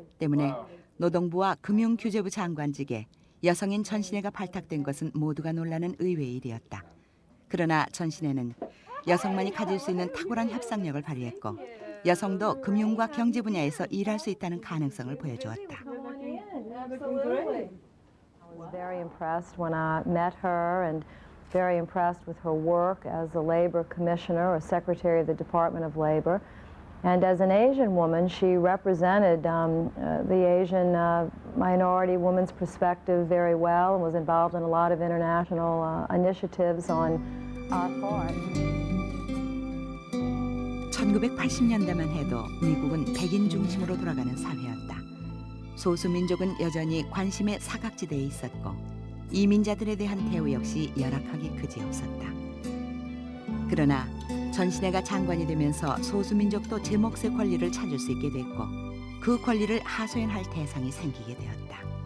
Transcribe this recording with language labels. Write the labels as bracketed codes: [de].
[ko] 때문에 노동부와 금융규제부 장관직에 여성인 전신혜가 발탁된 것은 모두가 놀라는 의외의 일이었다. 그러나 전신혜는 여성만이 가질 수 있는 탁월한 협상력을 발휘했고 여성도 금융과 경제 분야에서 일할 수 있다는 가능성을 보여주었다. [en] I was very impressed when I met her and very impressed with her work as a labor commissioner or secretary of the Department of Labor. And as an Asian woman, she represented the Asian minority woman's perspective very well and was involved in a lot of international initiatives on our part. [ko] 1980년대만 해도 미국은 백인 중심으로 돌아가는 사회였다. 소수민족은 여전히 관심의 사각지대에 있었고 이민자들에 대한 대우 역시 열악하기 그지없었다. 그러나 전신혜가 장관이 되면서 소수민족도 제 몫의 권리를 찾을 수 있게 됐고 그 권리를 하소연할 대상이 생기게 되었다.